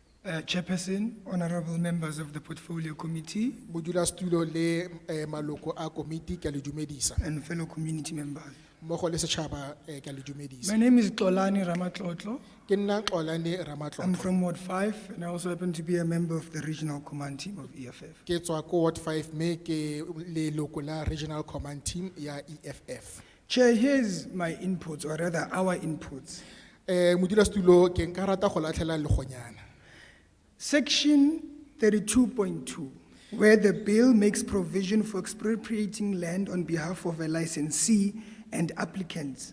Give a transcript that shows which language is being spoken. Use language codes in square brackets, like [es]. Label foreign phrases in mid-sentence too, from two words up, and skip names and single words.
[en] Chairperson, honorable members of the Portfolio Committee, [tn] modulasetulo le maloko a komiti ke a le dumedisa [en] and fellow community members. [tn] mmogo le setšhaba ke a le dumedisa [en] My name is Xolani Ramatlotlo. [tn] ke nna Xolani [en] I'm Ramatlotlo from Ward 5, and I also happen to be a member of the regional command team of EFF. [tn] ke tswa ko Ward 5 me ke leloko la [en] regional command team [tn] ya EFF [en] Chair, here's my inputs, or rather our inputs. [tn] modulasetulo ke nka rata go latlhela legonyana [en] Section 32.2, where the bill makes provision for expropriating land on behalf of a licensee and applicants.